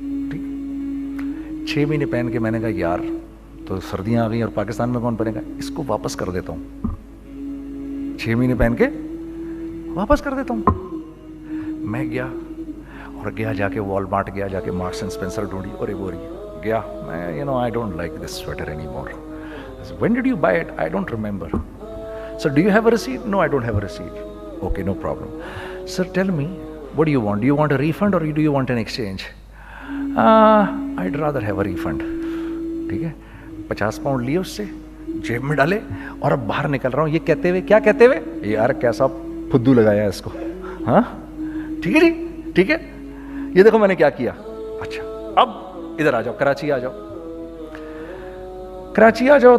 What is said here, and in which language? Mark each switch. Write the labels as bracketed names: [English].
[Urdu] ٹھیک 6 مہینے پہن کے میں نے کہا یار تو سردیاں آ گئی اور پاکستان میں کون پہنے گا, اس کو واپس کر دیتا ہوں. 6 مہینے پہن کے واپس کر دیتا ہوں. میں گیا جا کے والمارٹ گیا, جا کے مارکس اینڈ اسپینسر ڈھونڈی اور وہ گیا. [English] میں I don't like this sweater anymore. I said, when did you buy it? I don't remember. Sir, do you have a receipt? No, I don't have a receipt. Okay, no problem. Sir, tell me, what do you want? Do you want a refund or do you want an exchange? I'd rather have a refund. [Urdu] ٹھیک ہے. 50 pound لیے اس سے, جیب میں ڈالے اور اب باہر نکل رہا ہوں. یہ کہتے ہوئے کیا کہتے ہوئے, یار کیسا پھدو لگایا اس کو. ہاں ٹھیک ہے جی, ٹھیک ہے. یہ دیکھو میں نے کیا کیا. اچھا اب ادھر آ جاؤ, کراچی آ جاؤ.